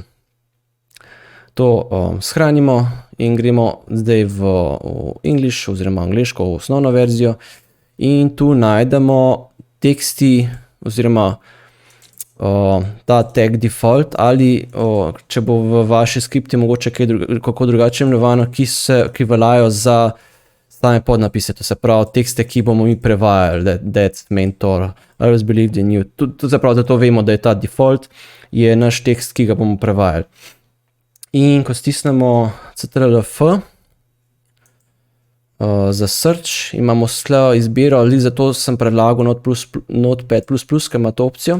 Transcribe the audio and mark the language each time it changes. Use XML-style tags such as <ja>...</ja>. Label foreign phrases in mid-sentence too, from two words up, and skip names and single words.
<sl>To shranimo in gremo zdaj v English oziroma angleško v osnovno verzijo in tu najdemo teksti oziroma ta tag default ali če bo v vaši skripti mogoče kako drugače imenovano, ki veljajo za same podnapise, to se pravi tekste, ki bomo mi prevajali,</sl> <en>that's mentor, I always believed in you.</en> <sl>To se pravi, da to vemo, da je ta default, je naš tekst, ki ga bomo prevajali. In ko stisnemo Ctrl+F za search, imamo izbiro, ali zato sem predlagal Notepad++, ker ima to opcijo.</sl>